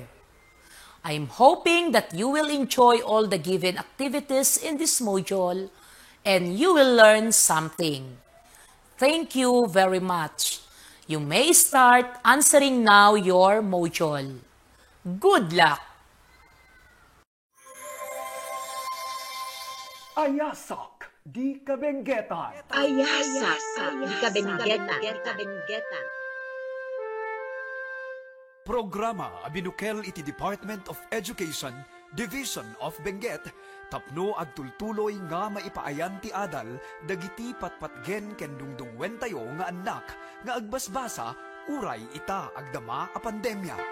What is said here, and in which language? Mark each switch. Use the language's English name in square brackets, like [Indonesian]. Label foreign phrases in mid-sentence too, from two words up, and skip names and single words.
[English] I am hoping that you will enjoy all the given activities in this module and you will learn something. Thank you very much. You may start answering now your module. Good luck! [Iloko] Ayasak di kabenggetan. Ayasak di kabenggetan. Programa abinukel iti Department of Education, Division of Benguet, tapno agtultuloy nga maipaayan ti adal, dagiti patpatgen ken dungdungwen tayo nga anak, nga agbasbasa, uray ita agdama a pandemya.